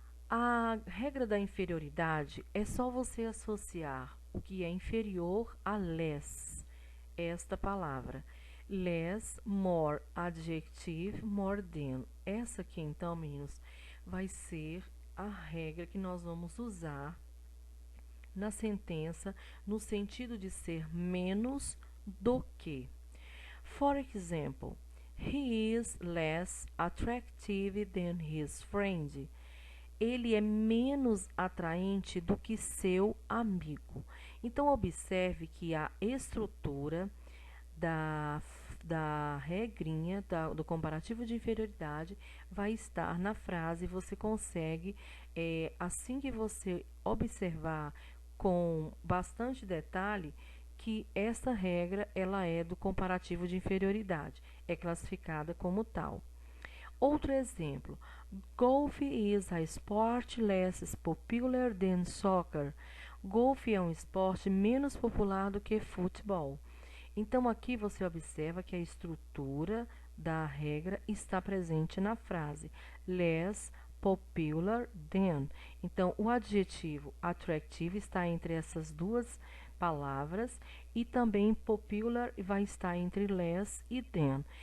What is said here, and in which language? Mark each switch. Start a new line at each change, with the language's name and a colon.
Portuguese: A regra da inferioridade é só você associar o que é inferior a less, esta palavra.
English: Less, more, adjective, more than.
Portuguese: Essa aqui, então, meninos, vai ser a regra que nós vamos usar na sentença, no sentido de ser menos do que.
English: For example, he is less attractive than his friend.
Portuguese: Ele é menos atraente do que seu amigo. Então, observe que a estrutura da regrinha do comparativo de inferioridade vai estar na frase. Você consegue, assim que você observar com bastante detalhe, que essa regra ela é do comparativo de inferioridade, é classificada como tal. Outro exemplo,
English: golf is a sport less popular than soccer.
Portuguese: Golfe é um esporte menos popular do que futebol. Então, aqui você observa que a estrutura da regra está presente na frase
English: less popular than.
Portuguese: Então, o adjetivo attractive está entre essas duas palavras e também popular vai estar entre less e than.